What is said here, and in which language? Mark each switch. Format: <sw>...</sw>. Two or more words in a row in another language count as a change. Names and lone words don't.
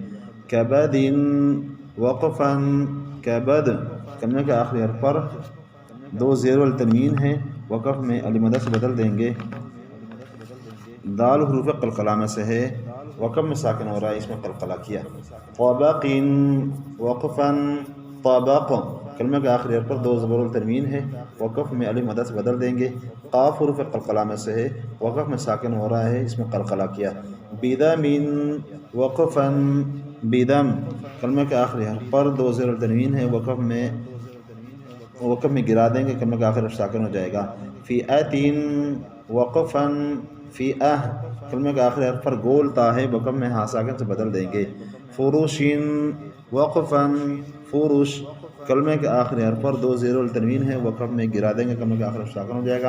<ur>کبد وقفاً کبد، کلمہ کے آخری حرف پر 2 زیر التنوین ہے، وقف میں الف مدہ سے بدل دیں گے۔ دال حروف قلقلہ میں سے ہے، وقف میں ساکن ہو رہا ہے، اس میں قلقلہ کیا۔ طبق وقفاً طبق، کلمہ کے آخری حرف پر 2 زبر التنوین ہے، وقف میں الف مدہ سے بدل دیں گے۔ قاف حروف قلقلہ میں سے ہے، وقف میں ساکن ہو رہا ہے، اس میں قلقلہ کیا۔ بدم وقفاً بدم، کلمہ کے آخری حرف پر 2 زیر التنوین ہے، وقف میں گرا دیں گے، کلمہ کا آخری حرف ساکن ہو جائے گا۔ فئۃ وقفاً فئہ، کلمہ کے آخری حرف پر گول تا ہے، وقف میں ہاں ساکن سے بدل دیں گے۔ فرش وقفاً فرش، کلمہ کے آخری حرف پر 2 زیر التنوین ہے، وقف میں گرا دیں گے، کلمہ کا آخری حرف ساکن ہو جائے گا۔</ur>